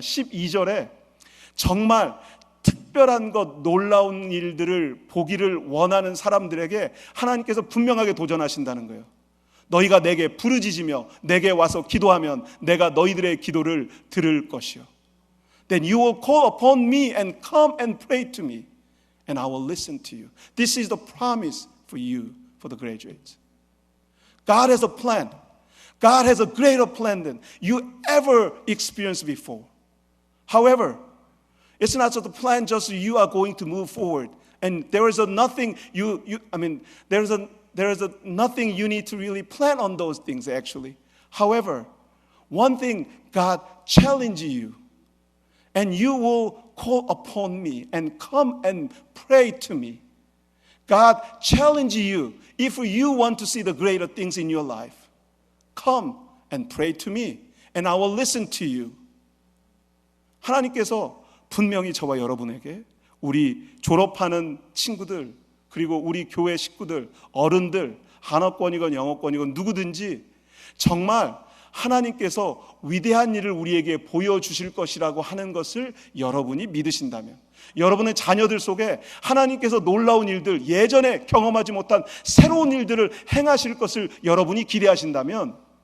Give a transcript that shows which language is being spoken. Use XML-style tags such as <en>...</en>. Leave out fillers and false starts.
<ko>12절에 정말 특별한 것, 놀라운 일들을 보기를 원하는 사람들에게 하나님께서 분명하게 도전하신다는 거예요. 너희가 내게 부르짖으며 내게 와서 기도하면 내가 너희들의 기도를 들을 것이요.</ko> <en>Then you will call upon me and come and pray to me, and I will listen to you. This is the promise for you, for the graduates. God has a plan. God has a greater plan than you ever experienced before. However, it's not just a plan just you are going to move forward, and there is a nothing there is nothing you need to really plan on those things actually. However, one thing God challenges you, and you will call upon me and come and pray to me. God challenges you. If you want to see the greater things in your life, come and pray to me, and I will listen to you.</en> <ko>하나님께서 분명히 저와 여러분에게 우리 졸업하는 친구들, 그리고 우리 교회 식구들, 어른들, 한어권이건 영어권이건 누구든지 정말 하나님께서 위대한 일을 우리에게 보여주실 것이라고 하는 것을 여러분이 믿으신다면, 여러분의 자녀들 속에 하나님께서 놀라운 일들, 예전에 경험하지 못한 새로운 일들을 행하실 것을 여러분이 기대하신다면,</ko>